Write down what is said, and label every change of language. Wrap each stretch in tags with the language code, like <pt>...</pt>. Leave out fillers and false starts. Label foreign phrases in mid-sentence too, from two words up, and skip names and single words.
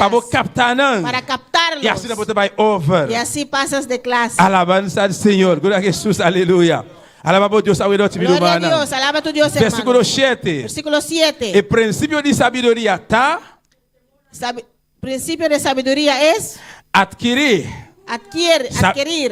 <pt>Para captar não.</pt> <es>Para captarlos.</es> <pt>E assim você vai over.</pt> <es>Y así pasas de clase. Alabanza al Señor. Gloria a Jesús. Aleluya. Alaba a Dios. Gloria a Dios. Alaba a tu Dios, hermano. Versículo 7. Versículo 7. El principio de sabiduría está. Principio de sabiduría es Adquirir adquirir</es>